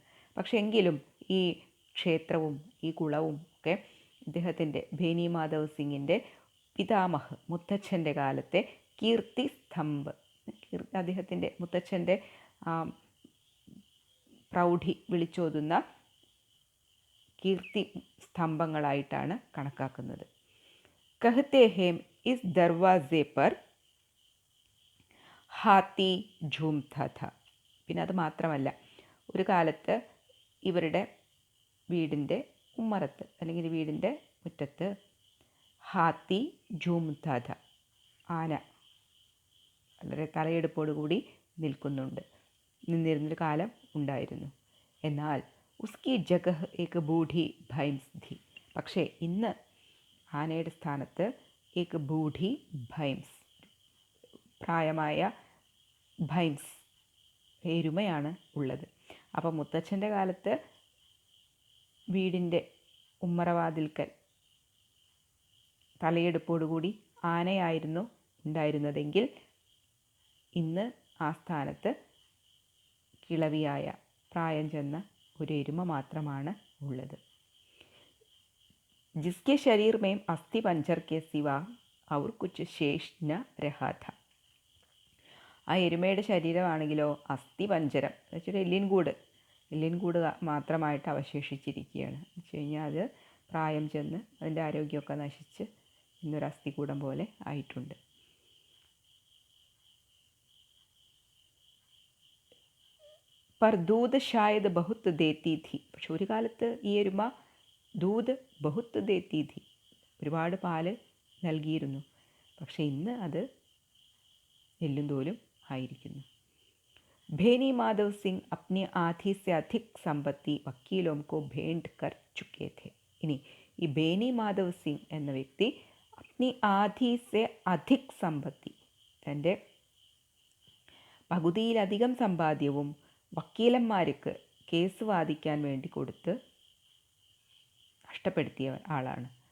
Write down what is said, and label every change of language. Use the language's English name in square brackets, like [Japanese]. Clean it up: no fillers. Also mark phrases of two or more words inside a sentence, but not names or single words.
[Malayalam] പക്ഷെ എങ്കിലും ഈ ക്ഷേത്രവും ഈ കുളവും ഒക്കെ ഇദ്ദേഹത്തിൻ്റെ ഭേനി മാധവ് സിംഗിൻ്റെ പിതാമഹ്, മുത്തച്ഛൻ്റെ കാലത്തെ [Hindi] कीर्ति स्तंभ, [Malayalam] അദ്ദേഹത്തിൻ്റെ മുത്തച്ഛൻ്റെ പ്രൗഢി വിളിച്ചോതുന്ന കീർത്തി സ്തംഭങ്ങളായിട്ടാണ് കണക്കാക്കുന്നത്. [Hindi] कहते हैं इस दरवाजे पर हाथी झूमता था. [Malayalam] പിന്നെ അത് മാത്രമല്ല, ഒരു കാലത്ത് ഇവരുടെ വീടിൻ്റെ ഉമ്മറത്ത് അല്ലെങ്കിൽ വീടിൻ്റെ മുറ്റത്ത് [Hindi] हाथी झूमता था, [Malayalam] ആന വളരെ തലയെടുപ്പോടുകൂടി നിന്നിരുന്നൊരു കാലം ഉണ്ടായിരുന്നു. [Hindi] എന്നാൽ उसकी जगह एक बूढ़ी भैंस थी. [Malayalam] പക്ഷേ ഇന്ന് ആനയുടെ സ്ഥാനത്ത് [Hindi] एक बूढ़ी भैंस, [Malayalam] പ്രായമായ ഭൈംസ്, എരുമയാണ് ഉള്ളത്. അപ്പോൾ മുത്തച്ഛൻ്റെ കാലത്ത് വീടിൻ്റെ ഉമ്മറവാതിൽക്കൽ തലയെടുപ്പോടുകൂടി ആനയായിരുന്നു ഉണ്ടായിരുന്നതെങ്കിൽ ഇന്ന് ആ സ്ഥാനത്ത് കിളവിയായ പ്രായം ചെന്ന ഒരു എരുമ മാത്രമാണ് ഉള്ളത്. [Hindi] जिसके शरीर में अस्थि पंजर के सिवा और कुछ शेष न रहा था. [Malayalam] ആ എരുമയുടെ ശരീരമാണെങ്കിലോ അസ്ഥി പഞ്ചരം എന്ന് വെച്ചാൽ എല്ലിൻകൂട് മാത്രമായിട്ട് അവശേഷിച്ചിരിക്കുകയാണ്. എന്ന് വെച്ച് കഴിഞ്ഞാൽ അത് പ്രായം ചെന്ന് അതിൻ്റെ ആരോഗ്യമൊക്കെ നശിച്ച് ഇന്നൊരു അസ്ഥികൂടം പോലെ ആയിട്ടുണ്ട്. [Hindi] पर दूध शायद बहुत देती थी. [Malayalam] പക്ഷെ ഒരു കാലത്ത് ഈ എരുമ [Hindi] दूध बहुत देती थी, [Malayalam] ഒരുപാട് പാല് നൽകിയിരുന്നു. പക്ഷെ ഇന്ന് അത് എല്ലും തോലും ആയിരിക്കുന്നു. [Hindi] भेनी माधव सिंह अपनी आधी से अधिक संपत्ति വക്കീലോं को भेंट कर चुके थे. [Malayalam] ഇനി ഈ ബേനി മാധവ് സിംഗ് എന്ന വ്യക്തി [Hindi] अपनी आधी से अधिक संपत्ति, [Malayalam] തൻ്റെ പകുതിയിലധികം സമ്പാദ്യവും വക്കീലന്മാർക്ക് കേസ് വാദിക്കാൻ വേണ്ടി കൊടുത്ത് നഷ്ടപ്പെടുത്തിയ ആളാണ്.